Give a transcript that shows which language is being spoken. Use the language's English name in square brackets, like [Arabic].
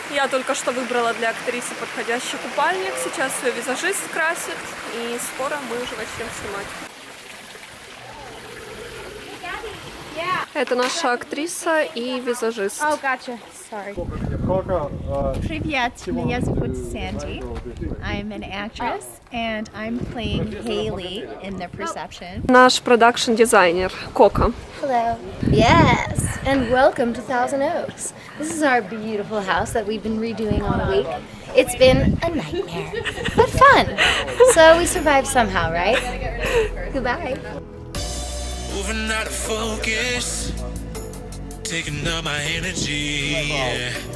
[Russian] Я только что выбрала для актрисы подходящий купальник. Сейчас ее визажист красит, и скоро мы уже начнем снимать. Это наша актриса и визажист. [English] Oh, gotcha. Sorry. [Russian] Привет, меня зовут Sandy. [English] I'm an actress and I'm playing Haley in The Perception. [Russian] Наш продакшн-дизайнер Кока. [English] Hello. Yes, and welcome to Thousand Oaks. This is our beautiful house that we've been redoing all week. It's been a nightmare, but fun. So we survived somehow, right? Goodbye. Moving out of focus, taking up my energy. Yeah.